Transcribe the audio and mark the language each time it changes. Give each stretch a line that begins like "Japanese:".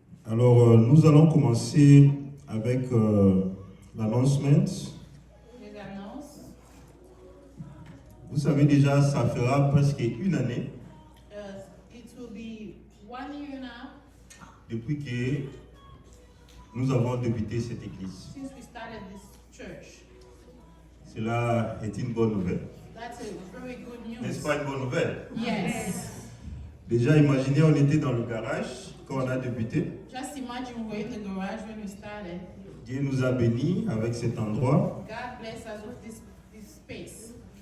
French: Alors, nous allons commencer avec l'announcement. Les annonces. Vous savez déjà, ça fera presque une année
English: It will be 1 year now
French: depuis que nous avons débuté cette église.
English: since we started this church.
French: Cela est une bonne nouvelle.
English: That's a very good news.
French: N'est-ce pas une bonne nouvelle?
English: Yes.
French: Déjà, imaginez, on était dans le garage quand on a débuté.
English: Just imagine we were in the garage when we started.
French: Dieu nous a bénis avec cet endroit.
English: God bless us with this space.